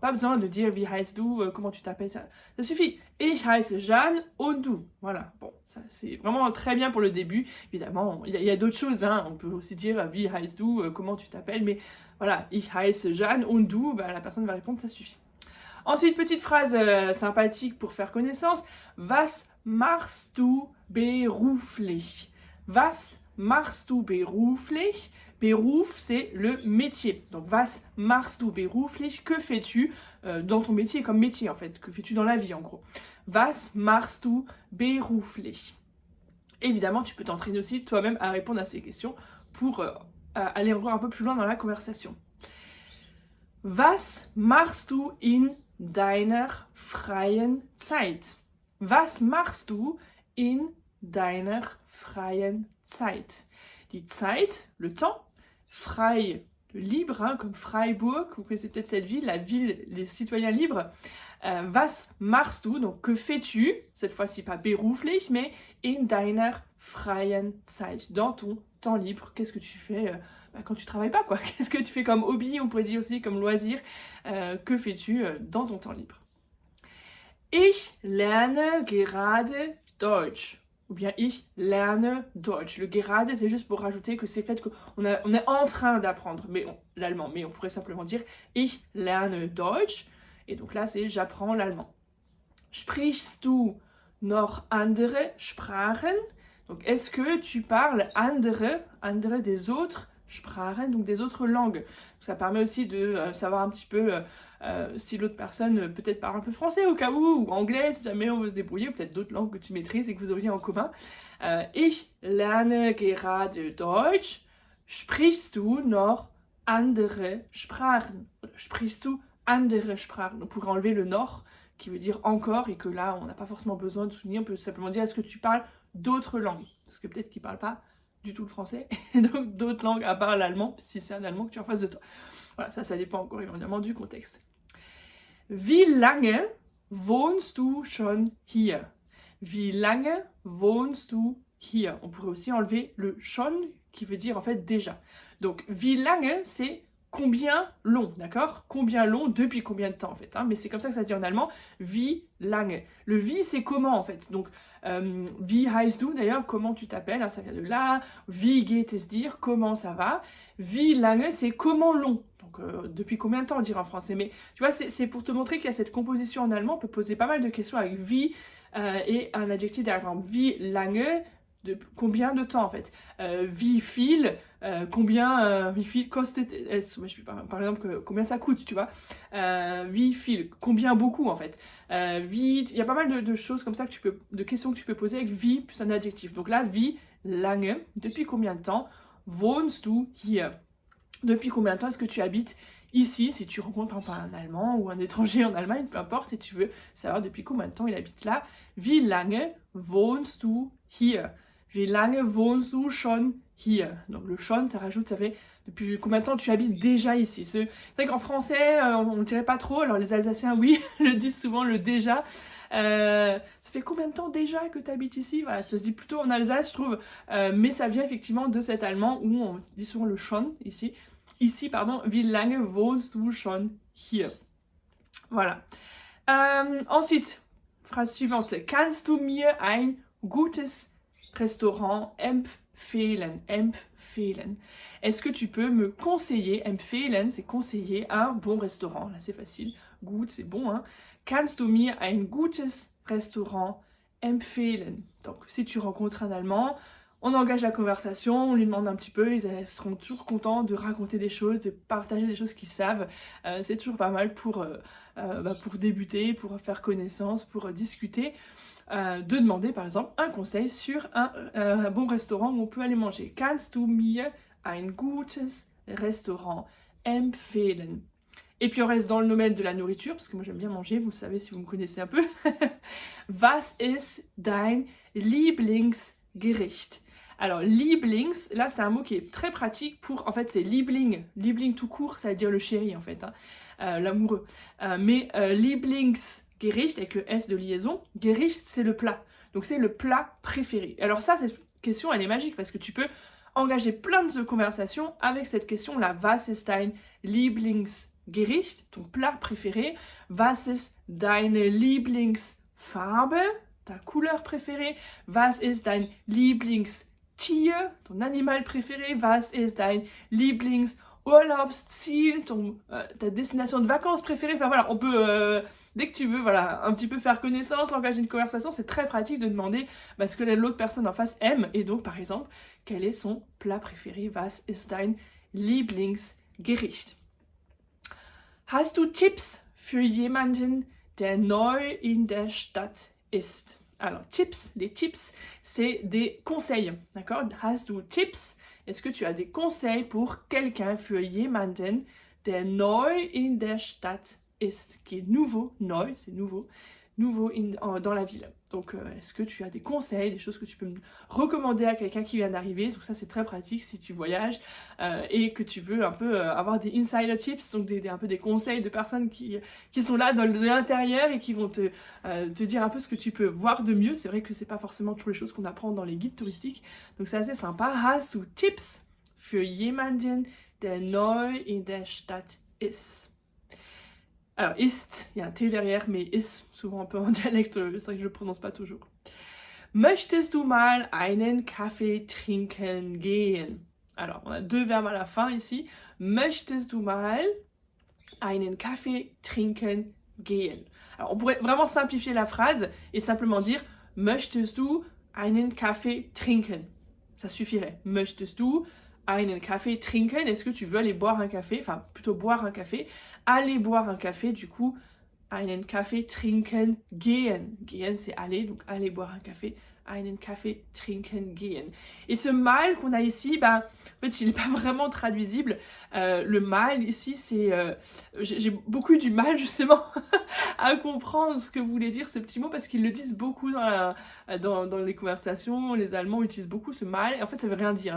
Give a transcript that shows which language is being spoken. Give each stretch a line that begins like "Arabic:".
French: Pas besoin de dire
German: wie heißt du,
French: comment tu t'appelles, ça suffit.
German: Ich heiße Jeanne, und du.
French: Voilà, bon, ça c'est vraiment très bien pour le début. Évidemment, il y a d'autres choses, hein. On peut aussi dire
German: wie heißt du,
French: comment tu t'appelles, mais voilà,
German: ich heiße Jeanne, und du,
French: la personne va répondre, ça suffit. Ensuite, petite phrase sympathique pour faire connaissance.
German: Was machst du beruflich? Was machst du beruflich? Beruf,
French: c'est le métier.
German: Donc, was machst du beruflich?
French: Que fais-tu dans ton métier, comme métier en fait? Que fais-tu dans la vie en gros?
German: Was machst du beruflich?
French: Évidemment, tu peux t'entraîner aussi toi-même à répondre à ces questions pour aller encore un peu plus loin dans la conversation.
German: Was machst du in deiner freien Zeit? Was machst du in deiner freien Zeit? Die Zeit,
French: le temps, frei, le libre, hein, comme Freiburg, vous connaissez peut-être cette ville, la ville, les citoyens libres.
German: Was machst du,
French: donc que fais-tu, cette fois-ci pas beruflich, mais
German: in deiner freien Zeit,
French: dans ton temps libre, qu'est-ce que tu fais quand tu travailles pas, quoi. Qu'est-ce que tu fais comme hobby, on pourrait dire aussi comme loisir, que fais-tu dans ton temps libre?
German: Ich lerne gerade Deutsch.
French: Ou bien
German: ich lerne Deutsch.
French: Le gerade, c'est juste pour rajouter que c'est fait qu'on est en train d'apprendre l'allemand. Mais on pourrait simplement dire
German: ich lerne Deutsch.
French: Et donc là, c'est j'apprends l'allemand.
German: Sprichst du noch andere Sprachen?
French: Donc est-ce que tu parles andere des autres Sprachen, donc des autres langues. Donc, ça permet aussi de savoir un petit peu si l'autre personne peut-être parle un peu français au cas où, ou anglais si jamais on veut se débrouiller, ou peut-être d'autres langues que tu maîtrises et que vous auriez en commun.
German: Ich lerne gerade Deutsch. Sprichst du noch andere Sprachen? Sprichst du andere Sprachen?
French: On pourrait enlever le noch qui veut dire encore et que là on n'a pas forcément besoin de souligner, on peut simplement dire est-ce que tu parles d'autres langues? Parce que peut-être qu'ils ne parlent pas du tout le français, et donc d'autres langues à part l'allemand, si c'est un allemand que tu as en face de toi. Voilà, ça dépend encore évidemment du contexte.
German: Wie lange wohnst du schon hier? Wie lange wohnst du hier?
French: On pourrait aussi enlever le schon qui veut dire en fait déjà. Donc
German: wie lange
French: c'est combien long, d'accord? Combien long, depuis combien de temps en fait, hein? Mais c'est comme ça que ça se dit en allemand,
German: wie lange.
French: Le wie c'est comment en fait, donc
German: wie heißt du
French: d'ailleurs, comment tu t'appelles, hein, ça vient de là,
German: wie geht es dir,
French: comment ça va,
German: wie lange
French: c'est comment long, donc depuis combien de temps on dirait en français, mais tu vois c'est pour te montrer qu'il y a cette composition en allemand, on peut poser pas mal de questions avec wie et un adjectif derrière, par exemple, wie lange combien de temps en fait.
German: Wie viel, wie viel kostet es,
French: par exemple, combien ça coûte, tu vois.
German: Wie viel,
French: combien beaucoup en fait. Il y a pas mal de choses comme ça, de questions que tu peux poser avec wie plus un adjectif. Donc là,
German: wie lange,
French: depuis combien de temps
German: wohnst du hier?
French: Depuis combien de temps est-ce que tu habites ici, si tu rencontres par exemple un Allemand ou un étranger en Allemagne, peu importe, et tu veux savoir depuis combien de temps il habite là.
German: Wie lange wohnst du hier? Wie lange wohnst du schon hier?
French: Donc le schon, ça fait depuis combien de temps tu habites déjà ici. C'est vrai qu'en français, on ne dirait pas trop, alors les Alsaciens, oui, le disent souvent le déjà. Ça fait combien de temps déjà que tu habites ici? Voilà, ça se dit plutôt en Alsace, je trouve, mais ça vient effectivement de cet allemand où on dit souvent le schon ici. Ici, pardon,
German: wie lange wohnst du schon hier?
French: Voilà. Ensuite, phrase suivante.
German: Kannst du mir ein gutes Restaurant empfehlen? Empfehlen.
French: Est-ce que tu peux me conseiller? Empfehlen, c'est conseiller un bon restaurant. Là, c'est facile. Gut, c'est bon. Hein?
German: Kannst du mir ein gutes Restaurant empfehlen?
French: Donc, si tu rencontres un Allemand, on engage la conversation, on lui demande un petit peu, ils seront toujours contents de raconter des choses, de partager des choses qu'ils savent. C'est toujours pas mal pour débuter, pour faire connaissance, pour discuter. De demander par exemple un conseil sur un bon restaurant où on peut aller manger. Kannst du mir ein gutes Restaurant empfehlen? Et puis on reste dans le domaine de la nourriture, parce que moi j'aime bien manger, vous le savez si vous me connaissez un peu.
German: Was ist dein Lieblingsgericht?
French: Alors, Lieblings, là c'est un mot qui est très pratique pour, en fait c'est Liebling. Liebling tout court, ça veut dire le chéri en fait, hein, l'amoureux. Mais Lieblingsgericht, avec le S de liaison, Gericht c'est le plat. Donc c'est le plat préféré. Alors ça, cette question elle est magique parce que tu peux engager plein de conversations avec cette question-là.
German: Was ist dein Lieblingsgericht,
French: ton plat préféré?
German: Was ist deine Lieblingsfarbe,
French: ta couleur préférée?
German: Was ist dein Lieblingstier,
French: ton animal préféré?
German: Was ist dein Lieblingsurlaubsziel,
French: ta destination de vacances préférée? Enfin voilà, on peut, dès que tu veux, voilà, un petit peu faire connaissance, engager une conversation, c'est très pratique de demander ce que l'autre personne en face aime. Et donc, par exemple, quel est son plat préféré?
German: Was ist dein Lieblingsgericht? Hast du Tipps für jemanden, der neu in der Stadt ist?
French: Alors, tips, les tips, c'est des conseils, d'accord?
German: Hast du Tipps?
French: Est-ce que tu as des conseils pour quelqu'un,
German: für jemanden, der neu in der Stadt ist,
French: qui est nouveau, neu, c'est nouveau, dans la ville. Donc, est-ce que tu as des conseils, des choses que tu peux me recommander à quelqu'un qui vient d'arriver? Donc ça, c'est très pratique si tu voyages et que tu veux un peu avoir des
English: insider tips,
French: donc un peu des conseils de personnes qui sont là de l'intérieur et qui vont te dire un peu ce que tu peux voir de mieux. C'est vrai que c'est pas forcément toujours les choses qu'on apprend dans les guides touristiques. Donc c'est assez sympa.
German: Hast du Tipps für jemanden, der neu in der Stadt ist?
French: Alors, ist, il y a un T derrière, mais ist, souvent un peu en dialecte, c'est vrai que je ne prononce pas toujours.
German: Möchtest du mal einen Kaffee trinken gehen?
French: Alors, on a deux verbes à la fin ici.
German: Möchtest du mal einen Kaffee trinken gehen?
French: Alors, on pourrait vraiment simplifier la phrase et simplement dire
German: Möchtest du einen Kaffee trinken?
French: Ça suffirait.
German: Möchtest du einen Kaffee trinken?
French: Est-ce que tu veux aller boire un café? Enfin, plutôt boire un café. Aller boire un café, du coup,
German: einen Kaffee trinken gehen.
French: Gehen, c'est aller, donc aller boire un café.
German: Einen Kaffee trinken gehen.
French: Et ce mal qu'on a ici, en fait, il n'est pas vraiment traduisible. Le mal ici, c'est... j'ai beaucoup du mal, justement, à comprendre ce que voulait dire ce petit mot, parce qu'ils le disent beaucoup dans les conversations. Les Allemands utilisent beaucoup ce mal. Et en fait, ça veut rien dire.